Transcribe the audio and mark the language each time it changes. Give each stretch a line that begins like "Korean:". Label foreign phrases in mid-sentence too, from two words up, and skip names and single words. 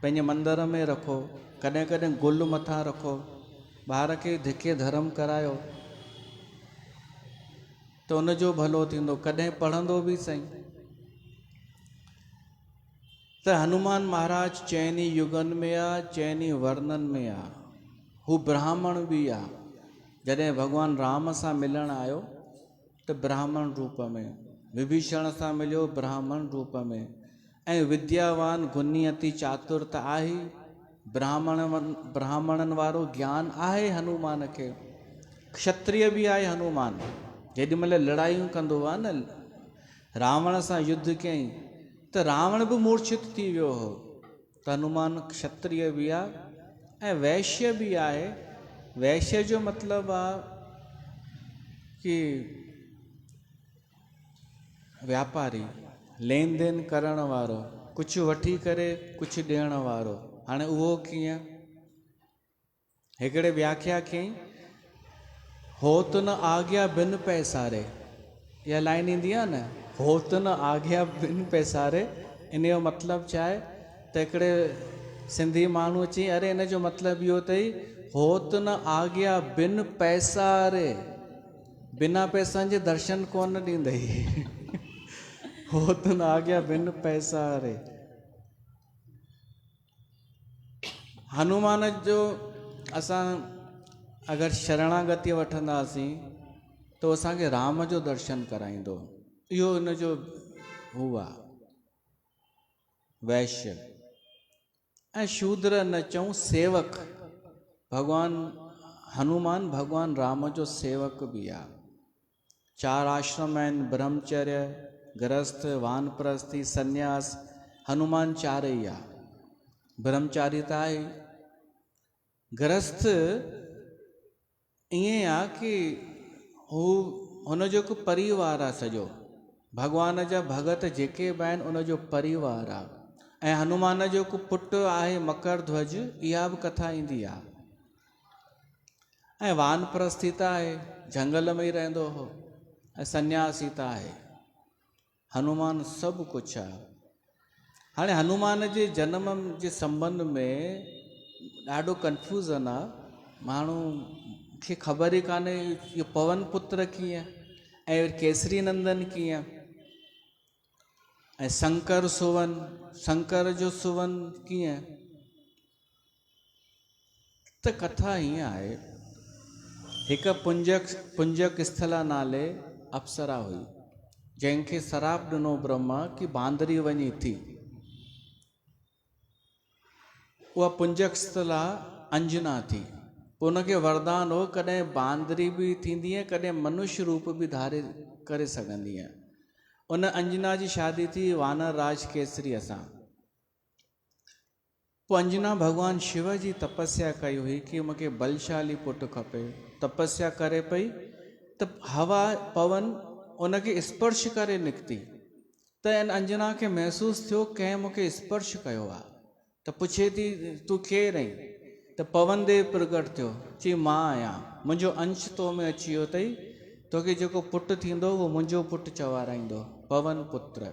Sindhi: पंहिंजे मंदर में रखो, कॾहिं कॾहिं गुल मथां रखो, ॿार खे धिके धर्म करायो त उनजो भलो थींदो, कॾहिं पढ़ंदो बि सही। त हनुमान महाराज चइनी युगनि में आहे, चइनी वर्णनि में आहे। हू ब्राह्मण बि आहे। जॾहिं भॻवान राम सां मिलण आयो त ब्राह्मण रूप में, विभीषण सां मिलियो ब्राह्मण रूप में, ऐं
Awadhi: विद्यावान गुनी अति चातुर
Sindhi: त आहे। ब्राह्मणनि वारो ज्ञान आहे हनुमान खे। क्षत्रिय बि आहे हनुमान। जेॾी महिल लड़ायूं कंदो आहे न, रावण सां युद्ध कयईं त रावण बि मूर्छित थी वियो हो। त हनुमान क्षत्रिय बि आहे ऐं वैश्य बि आहे। वैश्य जो मतिलबु आहे कि व्यापारी, लेन देन करण वारो, कुझु वठी करे कुझु ॾियण वारो। हाणे उहो कीअं? हिकिड़े व्याख्या कयईं,
Awadhi: होत न आज्ञा बिन पैसारे।
Sindhi: इहा लाइन ईंदी आहे न,
Awadhi: होत न आज्ञा बिन पैसारे।
Sindhi: इन जो मतिलबु छा आहे त हिकिड़े सिंधी माण्हू अची, अरे इन जो मतिलबु इहो अथई,
Awadhi: होत न आज्ञा बिन पैसारे,
Sindhi: बिना पैसनि जे दर्शन कोन ॾींदई।
Awadhi: होत न आज्ञा बिन पैसारे।
Sindhi: हनुमान जो असां अगरि शरणागति वठंदासीं तो असांखे राम जो दर्शन कराईंदो। इहो इन जो हू आहे। वैश्य ऐं शूद्र न चऊं, सेवक। भगवान हनुमान भगवान राम जो सेवक बि आहे। 4 आश्रम आहिनि, ब्रह्मचर्य, गृहस्थ, वानप्रस्थी, सन्यास। हनुमान 4 ई आहे। ब्रह्मचारी त आहे। गृहस्थ ईअं आहे कि हू हुनजो हिकु परिवार आहे सॼो। भॻवान जा भगत जेके बि आहिनि उनजो परिवार आहे। ऐं हनुमान जो हिकु पुटु आहे मकर ध्वज, इहा बि कथा ईंदी आहे। ऐं वानप्रस्थी त आहे, झंगल में ई रहंदो हो। ऐं सन्यासी त आहे। हनुमान सभु कुझु आहे। हाणे हनुमान जे जनम जे संबंध में ॾाढो कंफ्यूज़न आहे। माण्हू खे ख़बर ई कान्हे इहो पवन पुत्र कीअं ऐं केसरी नंदन कीअं ऐं शंकर सुवन, शंकर जो सुवन कीअं। त कथा हीअं आहे, हिकु पुंजक स्थला नाले अप्सरा हुई, जंहिंखे सराप ॾिनो ब्रह्मा कि बांदरी वञी थी। उहा पुंजस्थला अंजना थी। पोइ उनखे वरदान हो कॾहिं बांदरी बि थींदी आहे, कॾहिं मनुष्य रूप बि धारे करे सघंदी आहे। उन अंजना जी शादी थी वानर राज केसरीअ सां। पोइ अंजना भगवान शिव जी तपस्या कई हुई कि मूंखे बलशाली पुटु खपे। तपस्या करे पई त हवा पवन उनखे स्पर्श करे निकिती, त इन अंजना खे महसूस थियो कंहिं मूंखे स्पर्श कयो आहे। त पुछे थी तूं केरु आहीं? त पवन देव प्रगट थियो, चई मां आहियां, मुंहिंजो अंश तो में अची वियो अथई, तोखे जेको पुटु थींदो उहो मुंहिंजो पुटु चवाराईंदो, पवन पुत्र।